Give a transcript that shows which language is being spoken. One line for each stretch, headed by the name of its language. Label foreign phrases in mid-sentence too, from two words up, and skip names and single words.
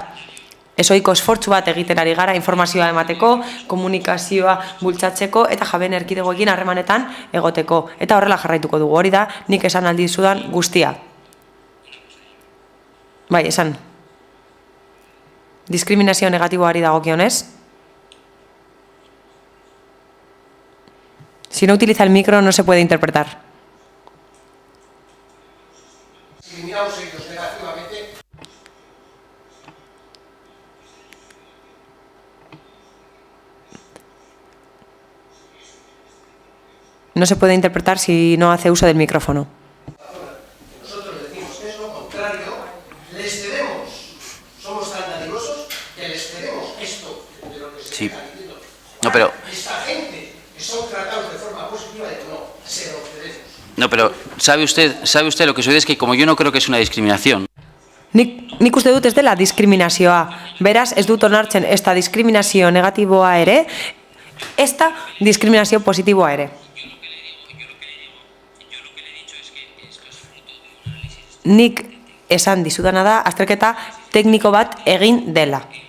Basque: Ezoiko esfortzu bat egiten ari gara informazioa emateko, komunikazioa bultzatzeko eta jaben erkidegoekin harremanetan egoteko. Eta horrela jarraituko dugu. Hori da, nik esan aldi dizudan guztia. Bai, esan. Diskriminazio negatiboari dagokionez.
Spanish: Si no utiliza el micro, no se puede interpretar. No se puede interpretar si no hace uso del micrófono. Nosotros decimos que es lo contrario, les cedemos, somos tan dadivosos que les cedemos esto de lo que se está diciendo. No, pero... Esta gente que son tratados de forma positiva, no, se lo cedemos. No, pero sabe usted lo que sucede es que como yo no creo que es una discriminación.
Basque: Nik uste dut ez dela diskriminazioa. Beraz, ez dut onartzen esta diskriminazio negatiboa ere, esta diskriminazio positiboa ere. Nik esan dizudana da, azterketa tekniko bat egin dela.